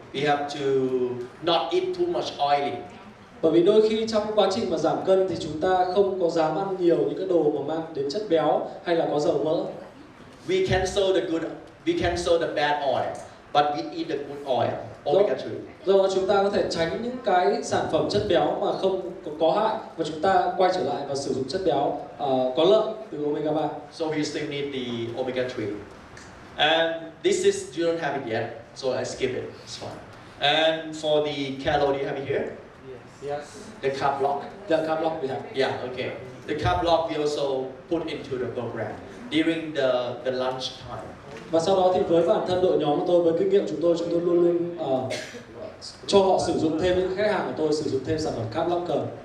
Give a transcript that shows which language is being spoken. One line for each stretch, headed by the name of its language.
English: We have to not eat too much oily.
Vietnamese: Bởi vì đôi khi trong quá trình mà giảm cân thì chúng ta không có dám ăn nhiều những cái đồ mà mang đến chất béo hay là có dầu mỡ.
English: We cancel the bad oil, but we eat the good oil, omega 3.
Vietnamese: Do đó chúng ta có thể tránh những cái sản phẩm chất béo mà không có hại và chúng ta quay trở lại và sử dụng chất béo có lợi từ omega 3.
English: So we still need the omega 3. And this is, you don't have it yet, so I skip it, it's fine. And for the calorie, do you have it here? Yes. The carb block? The carb block we have. Yeah, okay. The carb block we also put into the program during the lunch time.
Vietnamese: Và sau đó thì với bản thân đội nhóm của tôi, với kinh nghiệm chúng tôi luôn luôn cho họ sử dụng thêm, những khách hàng của tôi sử dụng thêm sản phẩm carb blocker.